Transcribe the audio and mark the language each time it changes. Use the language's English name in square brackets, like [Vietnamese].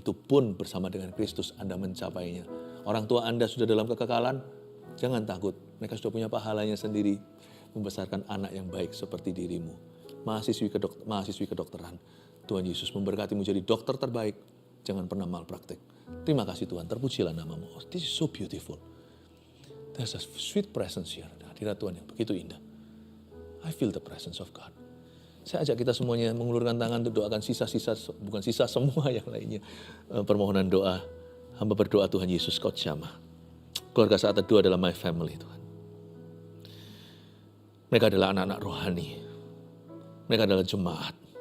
[Indonesian] Itu pun bersama dengan Kristus Anda mencapainya. Orang tua Anda sudah dalam kekekalan, jangan takut. Mereka sudah punya pahalanya sendiri, membesarkan anak yang baik seperti dirimu. Mahasiswi kedokteran, Tuhan Yesus memberkatimu jadi dokter terbaik. Jangan pernah malpraktek. Terima kasih Tuhan, terpujilah namamu. [English] Oh, this is so beautiful. There's a sweet presence here. [Indonesian] Hadirat Tuhan yang begitu indah. [English] I feel the presence of God. [Indonesian] Saya ajak kita semuanya mengulurkan tangan untuk doakan sisa-sisa, bukan sisa semua yang lainnya. Permohonan doa. Hamba berdoa Tuhan Yesus, Kau jamah. Keluarga Saat Teduh adalah [English] my family [Indonesian] Tuhan. Mereka adalah anak-anak rohani. Mereka adalah jemaat.